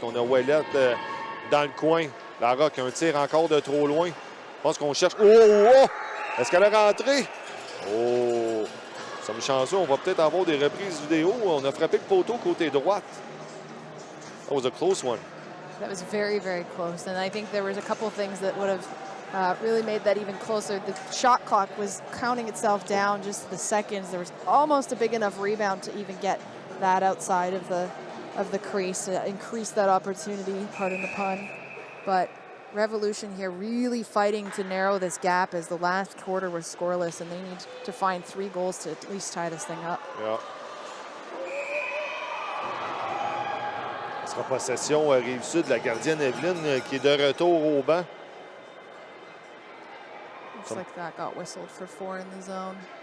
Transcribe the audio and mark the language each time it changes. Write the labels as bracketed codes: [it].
[fr] On a Ouellette dans le coin. Larocque, un tir encore de trop loin. Je pense qu'on cherche. Oh, oh! Est-ce qu'elle est rentrée? Oh! Nous sommes chanceux. On va peut-être avoir des reprises vidéo. On a frappé le poteau côté droite. [en] That was a close one. That was very, very close. And I think there was a couple things that would have really made that even closer. The shot clock was counting itself down just the seconds. There was almost a big enough rebound to even get that outside of the crease to increase that opportunity, pardon the pun. But Revolution here really fighting to narrow this gap as the last quarter was scoreless, and they need to find 3 goals to at least tie this thing up. Yeah. [fr] Ce sera possession Rive-Sud, la gardienne Evelyne qui est de retour au banc. [en] Looks like that got whistled for 4 in the zone.